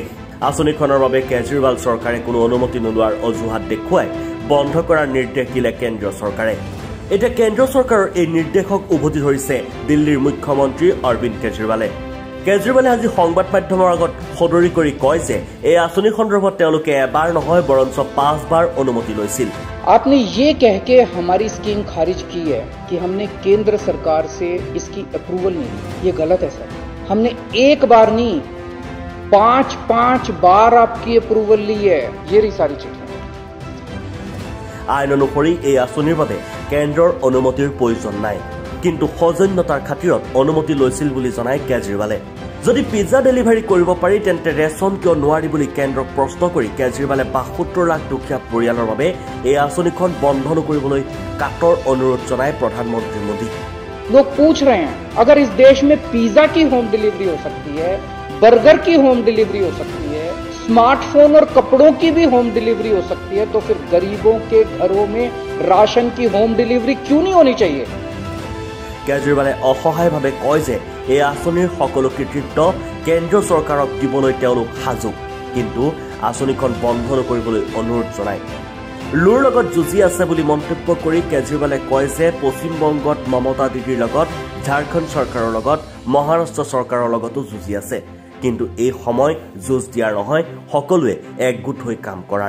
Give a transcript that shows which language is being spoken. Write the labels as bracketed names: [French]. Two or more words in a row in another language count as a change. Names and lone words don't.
[Assamese] আঁচনিখনৰ বাবে কেজৰিৱাল চৰকাৰে কোনো অনুমতি নোলোৱাৰ অজুহাত দেখুৱাই বন্ধ কৰাৰ নিৰ্দেশ দিলে কেন্দ্ৰীয় চৰকাৰে। এতিয়া কেন্দ্ৰীয় চৰকাৰৰ এই নিৰ্দেশক উভতি ধৰিছে দিল্লীৰ মুখ্যমন্ত্ৰী অৰবিন্দ কেজৰিৱালে। কেজৰিৱালে আজি সংবাদ মাধ্যমৰ আগত সদৰি কৰি কয় যে এই আঁচনি সন্দৰ্ভত তেওঁলোকে এবাৰ নহয় বৰঞ্চ 5 বাৰ অনুমতি লৈছিল। [Hindi] आपने ये कह के हमारी स्कीम खारिज की है कि हमने केंद्र सरकार से इसकी अप्रूवल नहीं ली। ये गलत है सर। हमने एक बार नहीं 5 बार आपकी अप्रूवल ली है। ये रही सारी चिट्ठी। [Assamese] আইন অনুসৰি এই আঁচনিৰ বাবে কেন্দ্ৰৰ অনুমতিৰ প্ৰয়োজন নাই, কিন্তু সৌজন্যতাৰ খাতিৰত অনুমতি লৈছিল বুলি জনায় কেজৰিৱালে। যদি পিজ্জা ডেলিভাৰী কৰিব পাৰি তেন্তে ৰেচন কিয় নোৱাৰি বুলি কেন্দ্ৰক প্ৰশ্ন কৰি কেজৰিৱালে ৭২ লাখ দুখীয়া পৰিয়ালৰ বাবে এই আঁচনিখন বন্ধ নকৰিবলৈ কাটৰ অনুৰোধ জনায় প্ৰধানমন্ত্ৰী মোদী। [Hindi] लोग पूछ रहे हैं, अगर इस देश में पिज्जा की [English] home delivery [Hindi] हो सकती है, बर्गर की [English] home delivery [Hindi] हो सकती है, स्मार्टफोन और कपड़ों की भी [English] home delivery [Hindi] हो सकती है, तो फिर गरीबों के घरों में राशन की [English] home delivery [Hindi] क्यों नहीं होनी चाहिए? [Assamese] কেজৰিৱালে অসহায়ভাৱে কয় যে এই আঁচনিৰ সকলো কৃতিত্ব কেন্দ্ৰীয় চৰকাৰক দিবলৈ তেওঁলোক সাজু, কিন্তু আঁচনিখন বন্ধ নকৰিবলৈ অনুৰোধ জনায়। লুৰ লগত যুঁজি আছে বুলি মন্তব্য কৰি কেজৰিৱালে কয় যে পশ্চিমবংগত মমতা দিদিৰ লগত, ঝাৰখণ্ড চৰকাৰৰ লগত, মহাৰাষ্ট্ৰ চৰকাৰৰ লগতো যুঁজি আছে, কিন্তু এই সময় যুঁজ দিয়াৰ নহয়, সকলোৱে একগোট হৈ কাম কৰাৰ।